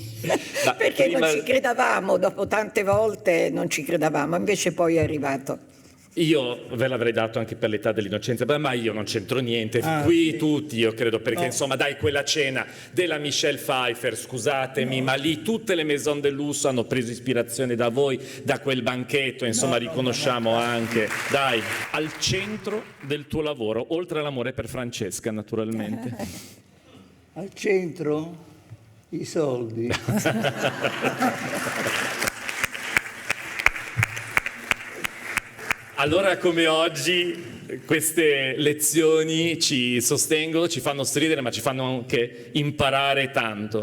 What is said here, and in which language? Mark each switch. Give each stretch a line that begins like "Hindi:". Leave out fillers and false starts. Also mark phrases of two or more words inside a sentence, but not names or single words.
Italian: Perché non ci credevamo, dopo tante volte non ci credevamo, invece poi è arrivato. Io ve l'avrei dato anche per l'età dell'innocenza, ma io non c'entro niente, qui sì. Tutti io credo, perché insomma dai, quella cena della Michelle Pfeiffer, scusatemi, ma lì tutte le maison de lusso hanno preso ispirazione da voi, da quel banchetto, insomma riconosciamo anche, dai, al centro del tuo lavoro, oltre all'amore per Francesca naturalmente. Al centro i soldi. Allora, come oggi, queste lezioni ci sostengono, ci fanno stridere, ma ci fanno anche imparare tanto.